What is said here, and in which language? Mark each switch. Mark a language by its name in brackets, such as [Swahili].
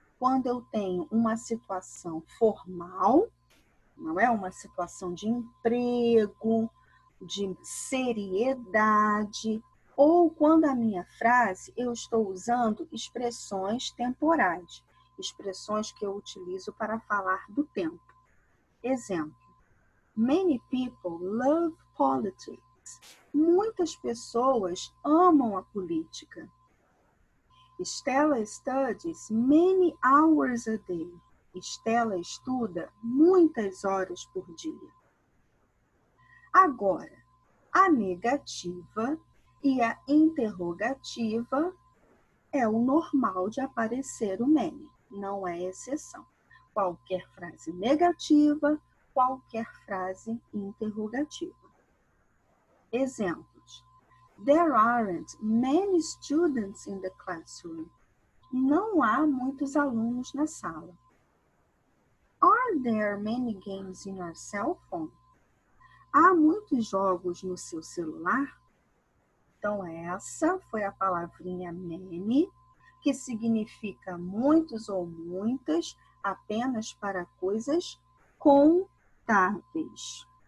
[Portuguese] Quando eu tenho uma situação formal, não é uma situação de emprego, de seriedade, ou quando a minha frase eu estou usando expressões temporais, expressões que eu utilizo para falar do tempo. [English] Exemplo, many people love politics. [Portuguese] Muitas pessoas amam a política. [English] Stella studies many hours a day. [Portuguese] Stella estuda muitas horas por dia. Agora, a negativa e a interrogativa é o normal de aparecer o many, não é exceção. Qualquer frase negativa, qualquer frase interrogativa. Exemplos. [English] There aren't many students in the classroom. [Portuguese] Não há muitos alunos na sala. [English] Are there many games in your cell phone? [Portuguese] Há muitos jogos no seu celular? Então, essa foi a palavrinha many, que significa muitos ou muitas, apenas para coisas contáveis.